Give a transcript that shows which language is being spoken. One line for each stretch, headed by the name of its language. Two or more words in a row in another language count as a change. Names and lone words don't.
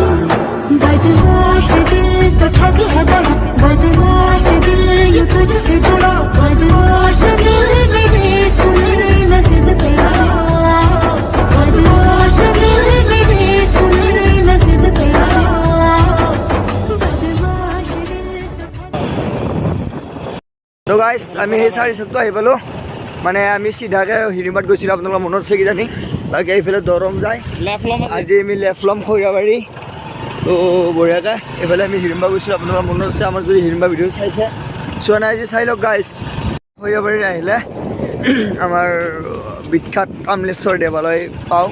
Hindi: बदमाश दिल तो ठग है बड़ा, बदमाश दिल यूं तुझसे जुड़ा, बदमाश दिल मेरे सुने न जिद पे आया, बदमाश दिल मेरे सुने न जिद पे आया, बदमाश दिल तो
Assamese: তো গাইজ আমি সেই 4 চকটো আহি পালোঁ। মানে আমি চিধাকৈ হিৰিম্বাত গৈছিলোঁ, আপোনালোকৰ মনত আছে কিজানি। বাকী এইফালে দৰং যায়, আজি আমি লেফ্ট ল'ম খৈৰাবাৰী। তো বঢ়িয়াকৈ এইফালে আমি হিৰিম্বা গৈছিলোঁ, আপোনালোকৰ মনত আছে। আমাৰ যদি হিৰিম্বা ভিডিঅ' চাইছে, চোৱা নাই আজি চাই লওক গাইজ। খৈৰাবাৰীত আহিলে আমাৰ বিখ্যাত কামলেশ্বৰ দেৱালয় পাওঁ,